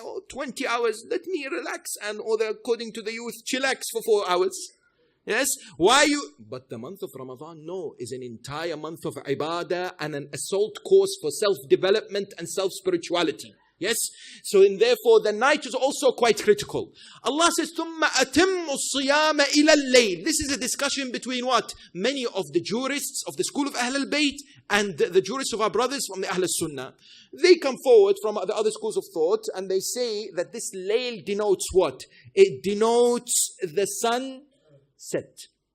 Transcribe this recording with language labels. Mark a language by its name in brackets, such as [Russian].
[English] 20 hours, let me relax. And according to the youth, chillax for 4 hours. Yes, why you? But the month of Ramadan, no, is an entire month of ibadah and an assault course for self-development and self-spirituality. Yes, so and therefore the night is also quite critical. Allah says, [Arabic] ثُمَّ أَتِمُّ الصِّيَامَ إِلَى اللَّيْلِ. [English] This is a discussion between what? Many of the jurists of the school of Ahl al-Bayt and the jurists of our brothers from the Ahl al-Sunnah. They come forward from the other schools of thought and they say that this layl denotes what? It denotes the sun set.